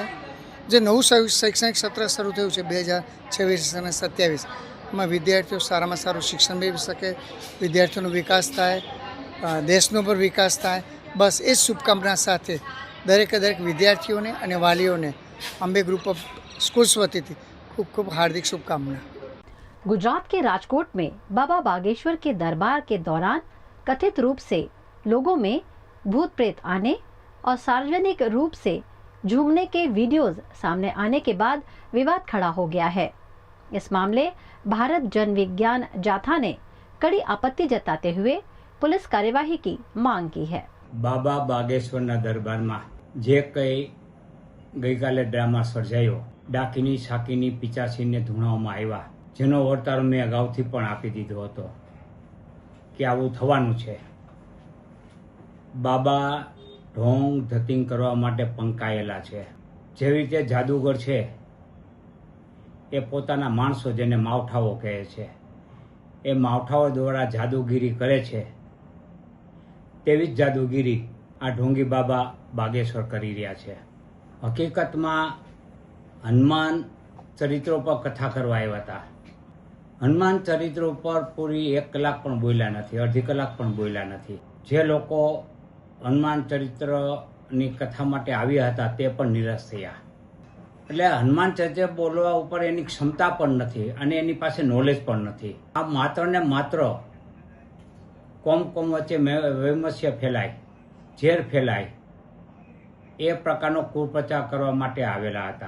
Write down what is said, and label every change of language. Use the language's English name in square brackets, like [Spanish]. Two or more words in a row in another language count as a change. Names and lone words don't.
[Gujarati] જે નવું શૈક્ષણિક સત્ર શરૂ થયું છે 2026 અને 27 એમાં વિદ્યાર્થીઓ સારામાં સારું શિક્ષણ મેળવી શકે, વિદ્યાર્થીઓનો વિકાસ થાય, દેશનો પણ વિકાસ થાય। બસ એ જ શુભકામના સાથે દરેક વિદ્યાર્થીઓને અને વાલીઓને અંબે ગ્રુપ ઓફ स्कूल्स વતી થી ખૂબ ખૂબ હાર્દિક શુભકામનાઓ। [Hindi] गुजरात के राजकोट में बाबा बागेश्वर के दरबार के दौरान कथित रूप से लोगों में भूत प्रेत आने और सार्वजनिक रूप से झूमने के वीडियोस सामने आने के बाद विवाद खड़ा हो गया है। इस मामले भारत जन विज्ञान जाथा ने कड़ी आपत्ति जताते हुए पुलिस कार्यवाही की मांग की है। [Gujarati] બાબા બાગેશ્વરના દરબારમા જે કઈ ગઈકાલે ડ્રામા સર્જાયો ડાકીની શાકીની પિચાસીને ધૂણાવવામાં આવ્યા, જેનો વર્તારો મેં અગાઉથી પણ આપી દીધો હતો કે આવું થવાનું છે। બાબા ઢોંગ ધતિંગ કરવા માટે પંકાયેલા છે। જેવી રીતે જાદૂગર છે એ પોતાના માણસો જેને માવઠાઓ કહે છે એ માવઠાઓ દ્વારા જાદૂગિરી કરે છે, તેવી જ જાદૂગિરી આ ઢોંગી બાબા બાગેશ્વર કરી રહ્યા છે। હકીકતમાં હનુમાન ચરિત્રો પર કથા કરવા આવ્યા હતા। હનુમાન ચરિત્રો પર પૂરી 1 કલાક પણ બોલ્યા નથી, અર્ધી કલાક પણ બોલ્યા નથી, अर्धी कलाक पण बोल्या नथी। જે લોકો હનુમાન ચરિત્રની કથા માટે આવ્યા હતા તે પણ નિરાશ થયા। એટલે હનુમાન ચરિત્ર બોલવા ઉપર એની ક્ષમતા પણ નથી અને એની પાસે નોલેજ પણ નથી। આ માત્ર ને માત્ર કોમ વચ્ચે વૈમસ્ય ફેલાય, ઝેર ફેલાય એ પ્રકારનો કુપ્રચાર કરવા માટે આવેલા હતા।